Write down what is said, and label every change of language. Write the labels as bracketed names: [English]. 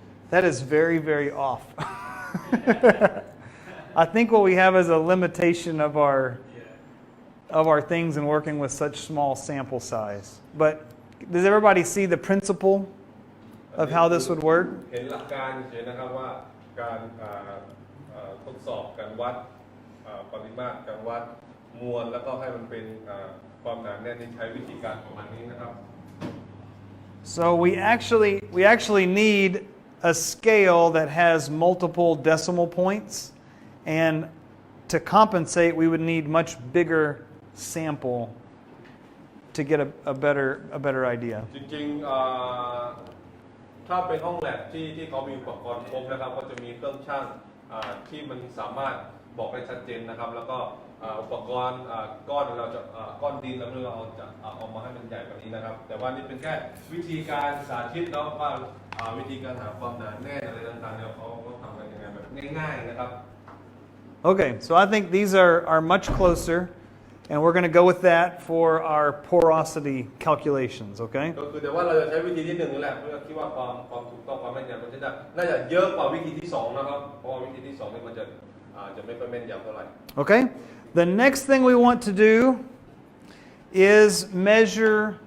[English] That is very, very off. I think what we have is a limitation of our things in working with such small sample size. But does everybody see the principle of how this would work? [Thai] เห็นหลักการเฉยๆนะครับว่าการทดสอบการวัดปริมาตรการวัดมวลแล้วก็ให้มันเป็นความหนาแน่นที่ใช้วิธีการประมาณนี้นะครับ [English] So we actually need a scale that has multiple decimal points, and to compensate, we would need much bigger sample to get a better idea. [Thai] จริงๆถ้าเป็นห้องแลบที่เขามีอุปกรณ์ครบนะครับก็จะมีเครื่องชั่งที่มันสามารถบอกได้ชัดเจนนะครับแล้วก็อุปกรณ์ก้อนเราจะก้อนดินแล้วเราจะเอามาให้มันใหญ่กว่านี้นะครับแต่ว่านี่เป็นแค่วิธีการสาธิตเนาะว่าวิธีการหาความหนาแน่นอะไรต่างๆเนี่ยเขาทำกันยังไงแบบง่ายๆนะครับ [English] Okay, so I think these are much closer, and we're going to go with that for our porosity calculations, okay? [Thai] ก็คือแต่ว่าเราจะใช้วิธีที่1นี่แหละเพื่อคิดว่าความถูกต้องความแม่นยำมันน่าจะเยอะกว่าวิธีที่2นะครับเพราะว่าวิธีที่2นี่มันจะไม่ค่อยแม่นยำเท่าไหร่ [English] Okay? The next thing we want to do is measure